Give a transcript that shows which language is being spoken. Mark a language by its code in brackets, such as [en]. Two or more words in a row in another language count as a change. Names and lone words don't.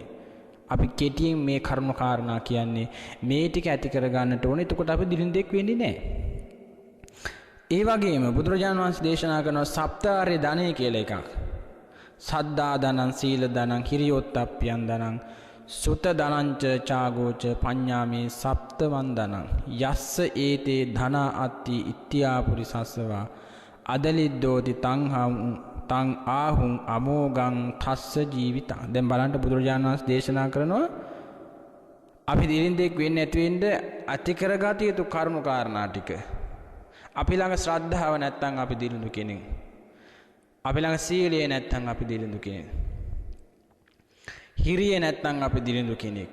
[si] අපි කෙටියෙන් මේ කර්ම කාරණා කියන්නේ මේ ටික ඇති කර ගන්නට ඕනේ. එතකොට අපි දිලින්දෙක් වෙන්නේ නැහැ. ඒ වගේම බුදුරජාණන් වහන්සේ දේශනා කරන සප්තාර්ය ධනය කියලා එකක්. [pi] සද්දා ධනං, සීල ධනං, හිරියොත්ප්පයන් ධනං, සුත ධනංච චාගෝච පඤ්ඤාමේ සප්තමන් ධනං. යස්ස ඒතේ ධන අත්ති ඉත්‍යාපුරිසස්සවා අදලිද්දෝති තං ආහුං අමෝගං තස්ස ජීවිතං. [si] දැන් බලන්න බුදුරජාණන් වහන්සේ දේශනා කරනවා අපි දිලින්දෙක් වෙන්නේ නැති වෙන්න ඇති කරගත යුතු කරුණු කාරණා ටික. අපි ළඟ ශ්‍රද්ධාව නැත්නම් අපි දිලිඳු කෙනෙක්. අපි ළඟ සීලය නැත්නම් අපි දිලිඳු කෙනෙක්. හිරිය නැත්නම් අපි දිලිඳු කෙනෙක්.